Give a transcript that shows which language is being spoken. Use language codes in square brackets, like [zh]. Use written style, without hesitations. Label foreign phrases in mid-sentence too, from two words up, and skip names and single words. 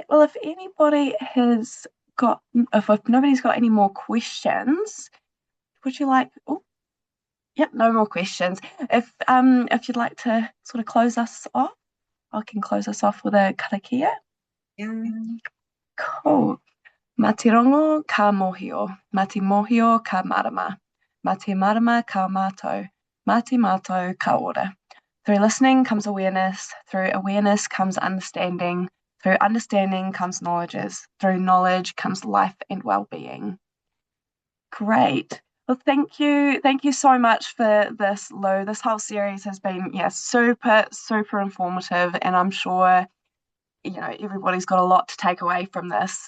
[en] Well, if nobody's got any more questions, would you like, oh, yep, no more questions. If you'd like to sort of close us off, I can close us off with a karakia. Yeah. Cool. [mi] Mate rongo ka mohio, mate mohio ka marama, mate marama ka mātou, mate mātou ka ora. [en] Through listening comes awareness, through awareness comes understanding, through understanding comes knowledges, through knowledge comes life and well-being. Great. Well, thank you. Thank you so much for this, Lou. This whole series has been, yeah, super, super informative, and I'm sure, everybody's got a lot to take away from this.